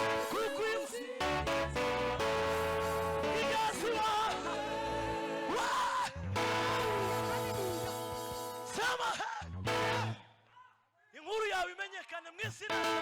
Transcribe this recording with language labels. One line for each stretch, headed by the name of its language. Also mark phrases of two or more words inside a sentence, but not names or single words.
Kinyarwanda: kuko uyu munsi
English: Yes, you are.
Kinyarwanda: Wah! Sema, hey! Inkuru yawe imenyekane mu isi na